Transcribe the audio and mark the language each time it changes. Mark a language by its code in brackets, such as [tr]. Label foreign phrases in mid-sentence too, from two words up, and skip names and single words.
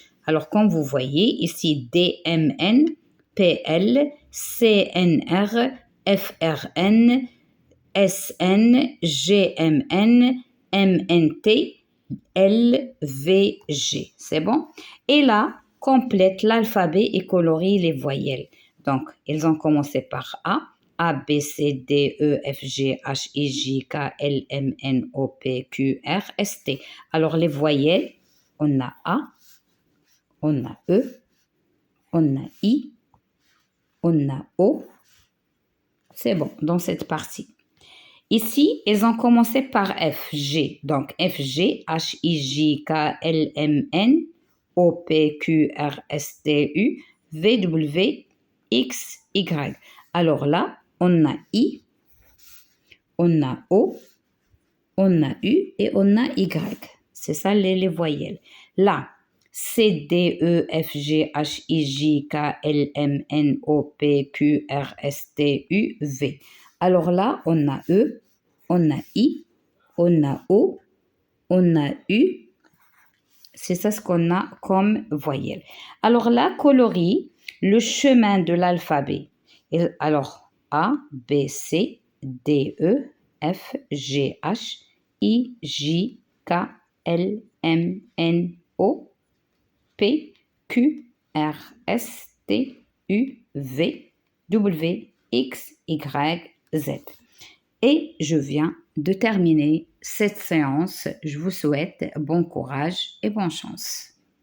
[fr] Alors, comme vous voyez, ici, D-M-N, P-L, C-N-R, F-R-N, S-N, G-M-N, M-N-T, L-V-G. C'est bon? Et là, complète l'alphabet et colorie les voyelles. Donc, ils ont commencé par A. A, B, C, D, E, F, G, H, I, J, K, L, M, N, O, P, Q, R, S, T. Alors, les voyelles, on a A, on a E, on a I, on a O. C'est bon, dans cette partie. Ici, ils ont commencé par F, G. Donc, F, G, H, I, J, K, L, M, N, O, P, Q, R, S, T, U, V, W, X, Y. Alors là, on a I, on a O, on a U et on a Y. C'est ça les voyelles. Là, C, D, E, F, G, H, I, J, K, L, M, N, O, P, Q, R, S, T, U, V. Alors là, on a E, on a I, on a O, on a U. C'est ça ce qu'on a comme voyelle. Alors là, colorie le chemin de l'alphabet. Alors, A, B, C, D, E, F, G, H, I, J, K, L, M, N, O, P, Q, R, S, T, U, V, W, X, Y, Z. Et je viens de terminer cette séance. Je vous souhaite bon courage et bonne chance.